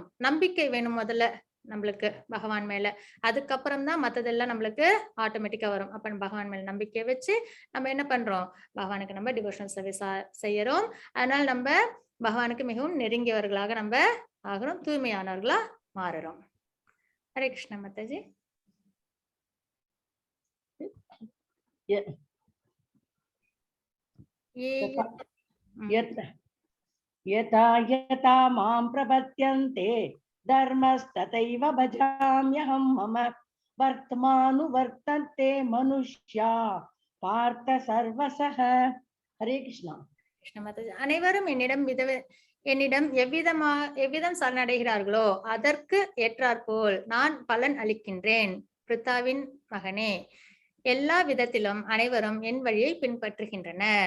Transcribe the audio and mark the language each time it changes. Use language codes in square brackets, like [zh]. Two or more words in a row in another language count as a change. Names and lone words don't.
[ta] நம்பிக்கை வேணும் முதல்ல நம்மளுக்கு பகவான் மேல. அதுக்கப்புறம் தான் மத்ததெல்லாம் நம்மளுக்கு ஆட்டோமேட்டிக்கா வரும். அப்ப பகவான் மேல நம்பிக்கை வச்சு நம்ம என்ன பண்றோம், பகவானுக்கு நம்ம [en] devotional service [ta] செய்யறோம். அதனால நம்ம பகவானுக்கு மிகவும் நெருங்கியவர்களாக நம்ம ஆகிறோம், தூய்மையானவர்களா மாறுறோம். ஹரே கிருஷ்ண மாதாஜி. [sa] यथा यथा मां प्रपद्यन्ते धर्मस्तथैव भजाम्यहं मम वर्तमानुवर्तन्ते मनुष्या पार्थ सर्वशः. [ta] ஹரே கிருஷ்ணா. கிருஷ்ண மாதாஜி. அனைவரும் என்னிடம் எவ்விதம் சரணடைகிறார்களோ அதற்கு ஏற்றாற்போல் நான் பலன் அளிக்கின்றேன். பிரித்தாவின் மகனே, எல்லா விதத்திலும் அனைவரும் என் வழியை பின்பற்றுகின்றனர்.